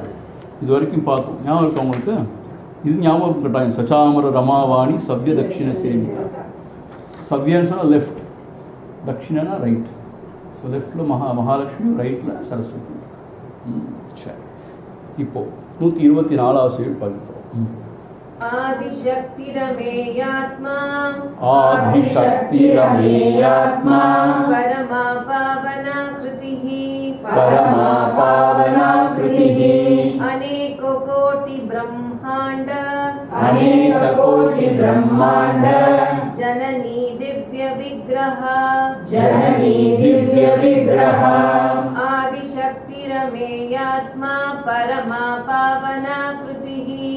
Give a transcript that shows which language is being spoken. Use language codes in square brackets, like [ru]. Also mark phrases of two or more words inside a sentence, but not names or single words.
[ta] இது வரைக்கும் பார்த்தோம். ஞாபகம் இருக்கு அவங்களுக்கு? இது ஞாபகம் கட்டாயம். [sa] सचामर रमावाणी सव्य दक्षिण सेविता. [ta] சவ்யன்னு சொன்னால் லெஃப்ட், தட்சிணனா ரைட். ஸோ லெஃப்டில் மகாலட்சுமி, ரைட்டில் சரஸ்வதி. சரி, இப்போது 124வது செய்யுள் பார்க்கிறோம். [sa] आदिशक्तिरमेयात्मा आदिशक्तिरमेयात्मा परमा पावना कृतिः परमा पावना कृतिः अनेक कोटि ब्रह्मांड जननी दिव्य विग्रह आदिशक्तिरमेयात्मा परमा पावना कृतिः